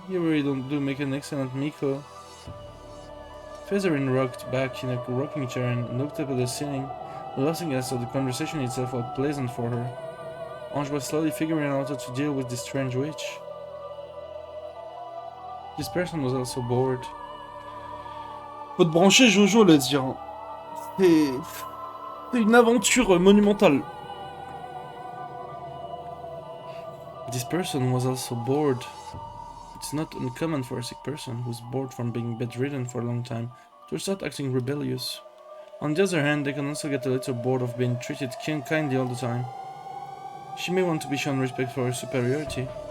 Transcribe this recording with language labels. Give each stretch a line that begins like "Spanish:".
English: You really do make an excellent Miko. Featherin rocked back in a rocking chair and looked up at the ceiling, laughing as though the conversation itself was pleasant for her. Ange was slowly figuring out how to deal with this strange witch. This person was also bored.
French: Faut te brancher Jojo le dire. C'est une aventure monumentale.
English: This person was also bored. It's not uncommon for a sick person who's bored from being bedridden for a long time to start acting rebellious. On the other hand, they can also get a little bored of being treated kindly all the time. She may want to be shown respect for her superiority.